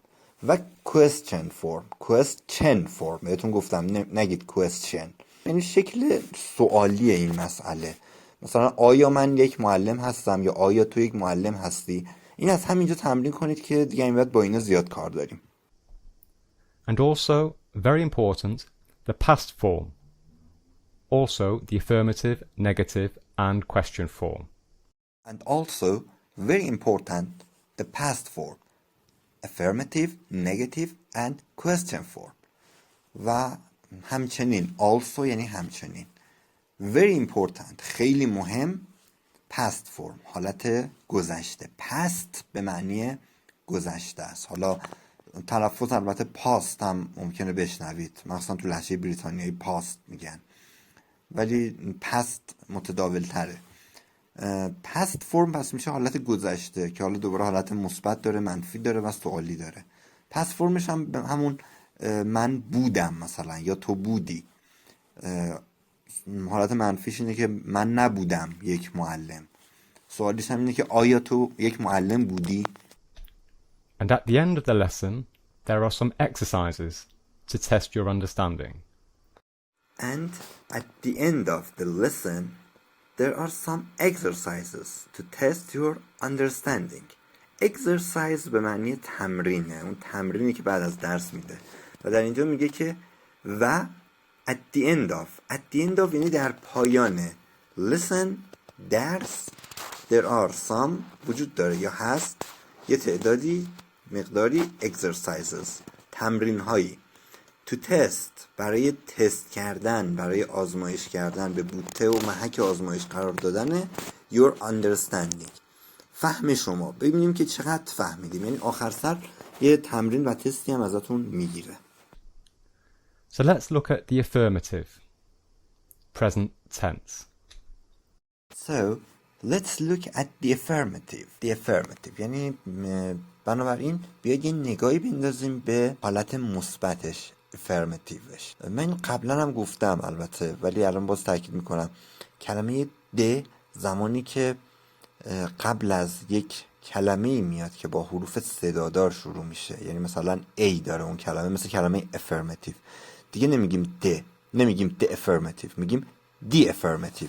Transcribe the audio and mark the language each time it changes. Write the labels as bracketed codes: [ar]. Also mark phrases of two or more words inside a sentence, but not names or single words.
[fa] و [en] question form [fa] بهتون گفتم نگید question، یعنی شکل سوالیه این مسئله. مثلا آیا من یک معلم هستم یا آیا تو یک معلم هستی. این از همینجا تمرین کنید که دیگه این بعد با اینا زیاد کار داریم. [en] And also, very important, the past form. Also, the affirmative, negative, and question form. And also, very important, the past form. Affirmative, negative, and question form. [fa] و همچنین also یعنی همچنین. [en] Very important، [fa] خیلی مهم. [en] past form، [fa] حالت گذشته. past به معنی گذشته است. حالا تلفظ البته past هم ممکنه بشنوید، مثلا تو لهجه بریتانیایی past میگن، ولی past متداول تره. [en] past form [fa] پس میشه حالت گذشته که حالا دوباره حالت مثبت داره، منفی داره و سوالی داره. [en] past formش [fa] هم همون من بودم مثلا یا تو بودی. حالت منفیش اینه که من نبودم یک معلم. سوالیش هم اینه که آیا تو یک معلم بودی؟ [en] And at the end of the lesson, there are some exercises to test your understanding. And at the end of the lesson, there are some exercises to test your understanding. [fa] exercise به معنی تمرینه، اون تمرینی که بعد از درس میده و در اینجا میگه که و [en] at the end of [fa] یعنی در پایان listen درس [en] there are some [fa] وجود داره یا هست یه تعدادی مقداری exercises تمرین هایی [en] to test [fa] برای تست کردن، برای آزمایش کردن، به بوته و محک آزمایش قرار دادن [en] your understanding. [fa] فهم شما، ببینیم که چقدر فهمیدیم. یعنی آخر سر یه تمرین و تستی هم ازتون میگیره. [en] So let's look at the affirmative, present tense. So let's look at the affirmative. The affirmative [fa] یعنی بنابراین بیاید یه نگاهی بندازیم به حالت مثبتش، affirmativeش. من قبلا هم گفتم البته، ولی الان باز تاکید میکنم. کلمه د زمانی که قبل از یک کلمه میاد که با حروف صدادار شروع میشه، یعنی مثلا A داره اون کلمه، مثل کلمه affirmative، دیگه نمیگیم د، نمیگیم [en] the affirmative، [fa] میگیم [en] the affirmative.